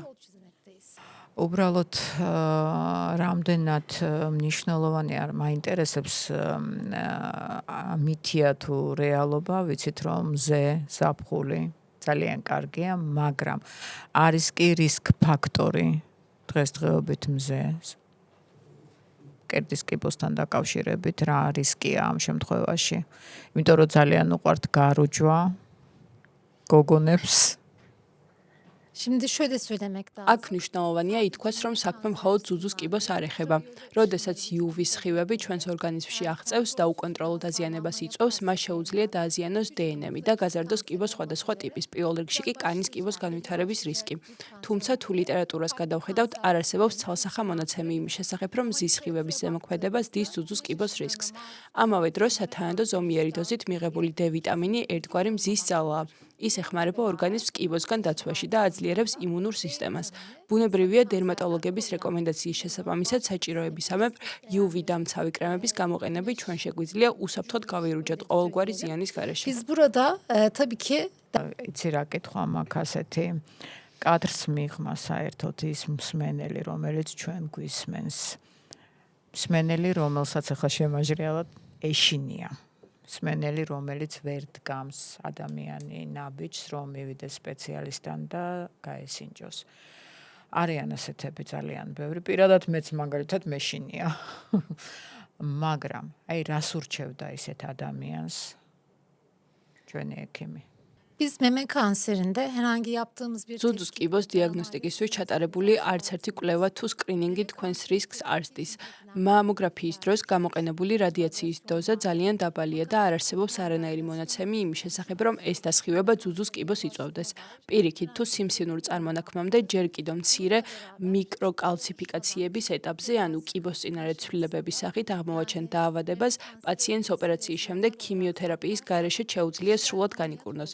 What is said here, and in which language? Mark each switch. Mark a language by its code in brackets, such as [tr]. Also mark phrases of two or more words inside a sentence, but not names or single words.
[ka] უბრალოდ რამდენად მნიშვნელოვანი არ მაინტერესებს მითია თუ რეალობა, ვიცით რომ მზე, ზაფხული ძალიან კარგია, მაგრამ არის კი რისკ ფაქტორი დღესდღეობით მზე. მკერდის კიბოსთან დაკავშირებით რა რისკია ამ შემთხვევაში? იმიტომ რომ ძალიან უყვართ გარუჯვა გოგონებს. [tr] Şimdi şöyle söylemek lazım. [ka] აქ მნიშვნელოვანია ითქვას, რომ საქმე მხოლოდ ძუძუს კიბოს არ ეხება. როდესაც UV სხივები ჩვენს ორგანიზმში აღწევს და უკონტროლო დაზიანებას იწვევს, მას შეუძლია დააზიანოს დნმ და გაზარდოს კიბოს სხვადასხვა ტიპის, პირველ რიგში კი კანის კიბოს განვითარების რისკი. თუმცა თუ ლიტერატურას გადავხედავთ, არ არსებობს ცალსახა მონაცემი იმის შესახებ, რომ მზის სხივების ზემოქმედება ზრდის ძუძუს კიბოს რისკს. ამავე დროს სათანადო ზომიერი დოზით მიღებული D ვიტამინი ერთგვარი მზის ძალაა. ის ეხმარება ორგანიზმს კიბოსგან დაცვაში და აძლიერებს იმუნურ სისტემას. ბუნებრივია დერმატოლოგების რეკომენდაციის შესაბამისად საჭიროებისამებრ UV დამცავი კრემების გამოყენებით ჩვენ შეგვიძლია უსაფრთხოდ გავირუჯოთ ყოველგვარი ზიანის გარეშე. [tr] Biz burada tabii ki [ka] იცი რა კითხვა მაქვს ასეთი კადრს მიღმა საერთოდ ის მსმენელი, რომელიც ჩვენ გვისმენს. მსმენელი, რომელსაც ახლა შემაჟრიალად ეშინია. მსმენელი, რომელიც ვერ დგამს ადამიანი ნაბიჯს, რომ მივიდეს სპეციალისტთან და გაესინჯოს. არიან ასეთები ძალიან ბევრი, პირადად მეც მაგალითად მეშინია. მაგრამ, აი რას ურჩევდა ისეთ ადამიანს, ჩვენი ექიმი. [tr] Biz meme kanserinde herhangi yaptığımız bir [ka] ზუძუს კიბოს დიაგნოსტიკისთვის ჩატარებული არც ერთი კვლევა თუ სკრინინგი თქვენს რისკს არ ზრდის. მამოგრაფიის დროს გამოყენებული რადიაციის დოზა ძალიან დაბალია და არ არსებობს არანაირი მონაცემი იმის შესახებ, რომ ეს დასხივება ზუძუს კიბოს იწვევდეს. პირიქით, თუ სიმსივნურ წარმონაქმნამდე ჯერ კიდევ მცირე მიკროკალციფიკაციების ეტაპზე, ანუ კიბოს წინარე ცვლილებების სახით აღმოვაჩენ დაავადებას, პაციენტს ოპერაციის შემდეგ ქიმიოთერაპიის გარეშე შეუძლია სრულად განიკურნოს.